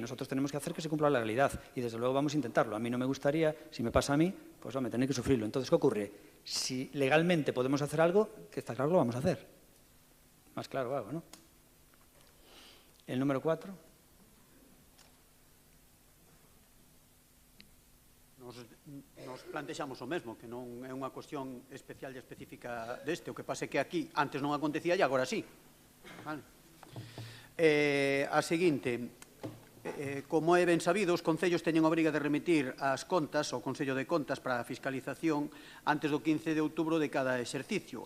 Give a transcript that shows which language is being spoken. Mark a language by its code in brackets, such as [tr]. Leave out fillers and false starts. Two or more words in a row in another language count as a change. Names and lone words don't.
[es] Nosotros tenemos que hacer que se cumpla la legalidad y desde luego vamos a intentarlo. A mí no me gustaría, si me pasa a mí, pues hombre, tener que sufrirlo. Entonces, ¿qué ocurre? Si legalmente podemos hacer algo, que está claro, lo vamos a hacer. Más claro hago, ¿no? El número 4. [gl] Nos plantexamos o mesmo, que non é unha cuestión especial e específica deste, o que pasa é que aquí antes non acontecía e agora sí. Vale. A seguinte, como é ben sabido, os concellos teñen obriga de remitir as contas ao Consello de Contas para a fiscalización antes do 15 de outubro de cada exercicio.